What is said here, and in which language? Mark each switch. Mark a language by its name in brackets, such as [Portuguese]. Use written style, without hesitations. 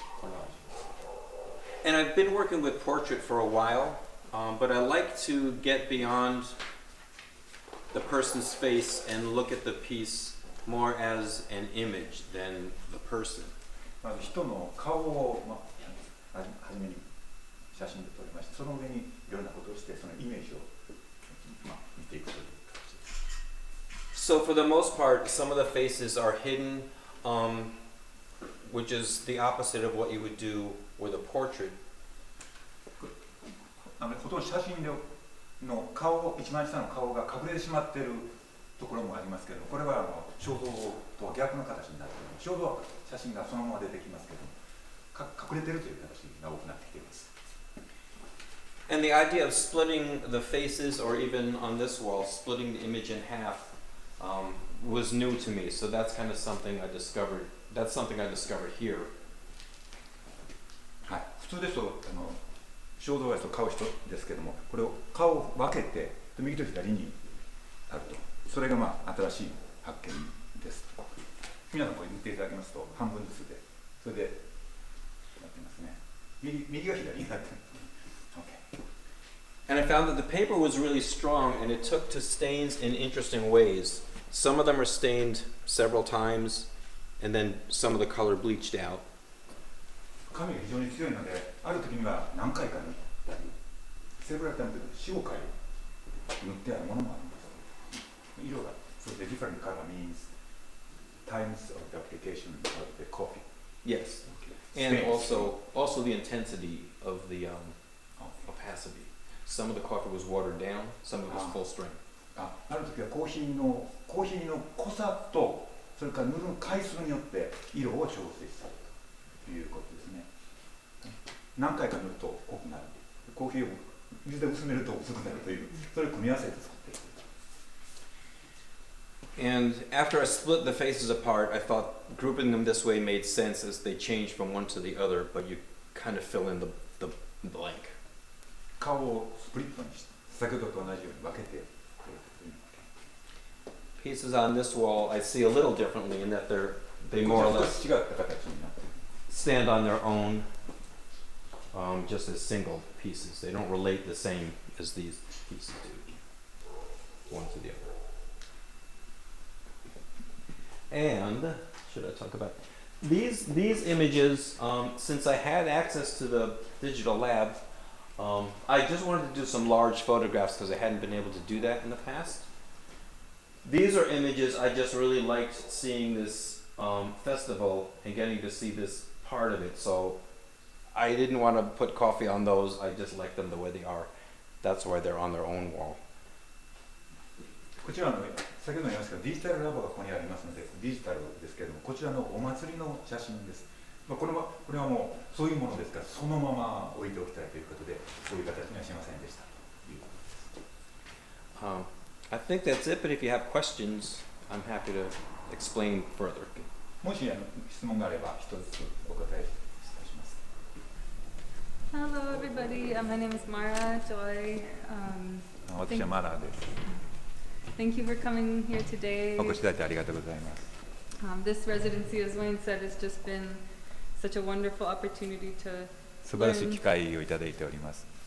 [Japanese] コラージュ。 [English] And I've been working with portrait for a while, but I like to get beyond the person's face and look at the piece more as an image than the person. [Japanese] まず人の顔を初めに写真で撮りまして、その上にいろんなことをしてそのイメージを見ていくという形です。 [English] So for the most part, some of the faces are hidden, which is the opposite of what you would do with a portrait. [Japanese] ほとんど写真の顔、一番下の顔が隠れてしまっているところもありますけど、これは肖像とは逆の形になっている。肖像は写真がそのまま出てきますけど、隠れているという形が多くなってきています。 [English] And the idea of splitting the faces, or even on this wall, splitting the image in half, was new to me. So that's kind of something I discovered. That's something I discovered here. [Japanese] はい、普通ですと肖像画と顔一つですけども、これを顔を分けて右と左にあると、それが新しい発見です。皆さんこれ見ていただきますと半分ずつで、それでやってますね。右が左になってる。 [English] And I found that the paper was really strong, and it took to stains in interesting ways. Some of them are stained several times, and then some of the color bleached out. [Japanese] 紙が非常に強いので、ある時には何回か塗ったり、セブラルタイムで4、5回塗ってあるものもあります。色が、 [English] so the different color means times of the application of the coffee. Yes, and also the intensity of the opacity. Some of the coffee was watered down, some of it was full strength. [Japanese] ある時はコーヒーの濃さと、それから塗る回数によって色を調整するということですね。何回か塗ると濃くなる。コーヒーを水で薄めると薄くなるという、それを組み合わせて作っていく。 [English] And after I split the faces apart, I thought grouping them this way made sense as they change from one to the other, but you kind of fill in the blank. [Japanese] 顔をスプリットにして、先ほどと同じように分けて。 [English] Pieces on this wall I see a little differently in that they more or less stand on their own. just as single pieces. They don't relate the same as these pieces do, one to the other. And should I talk about these images? Since I had access to the digital lab, I just wanted to do some large photographs because I hadn't been able to do that in the past. These are images I just really liked seeing this festival and getting to see this part of it. So I didn't want to put coffee on those. I just like them the way they are. That's why they're on their own wall. [Japanese] こちらの先ほども言いましたがデジタルラボがここにありますのでデジタルですけれどもこちらのお祭りの写真です。これはもうそういうものですからそのまま置いておきたいということでそういう形にはしませんでしたということです。 [English] I think that's it, but if you have questions, I'm happy to explain further. [Japanese] もし質問があれば一つお答えいたします。 [English] Hello, everybody. My name is Mara Joy. [Japanese] 私はマラです。 [English] Thank you for coming here today. [Japanese] お越しいただいてありがとうございます。 [English] This residency, as Wayne said, has just been such a wonderful opportunity to [Japanese] 素晴らしい機会をいただいております。